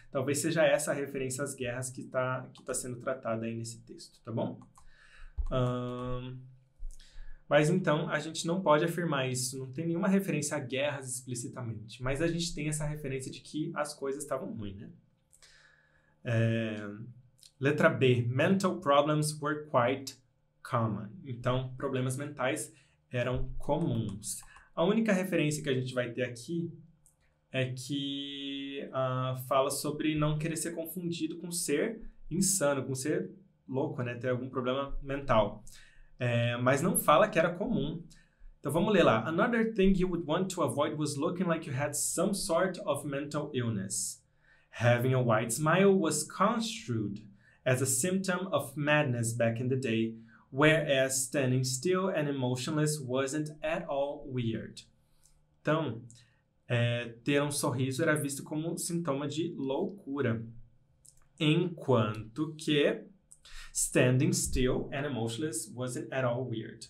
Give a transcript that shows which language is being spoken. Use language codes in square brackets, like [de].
[pt] Talvez seja essa a referência às guerras que tá sendo tratada aí nesse texto, tá bom? Mas então, a gente não pode afirmar isso. Não tem nenhuma referência a guerras explicitamente. Mas a gente tem essa referência de que as coisas estavam ruins, né? Letra B. [en] Mental problems were quite common. [pt] Então, problemas mentais eram comuns. A única referência que a gente vai ter aqui é que fala sobre não querer ser confundido com ser insano, com ser louco, né? Ter algum problema mental. Mas não fala que era comum. Então vamos ler lá. [en] Another thing you would want to avoid was looking like you had some sort of mental illness. Having a wide smile was construed as a symptom of madness back in the day, whereas standing still and emotionless wasn't at all weird. [pt] Então, ter um sorriso era visto como um sintoma de loucura, enquanto que [en] standing still and emotionless wasn't at all weird.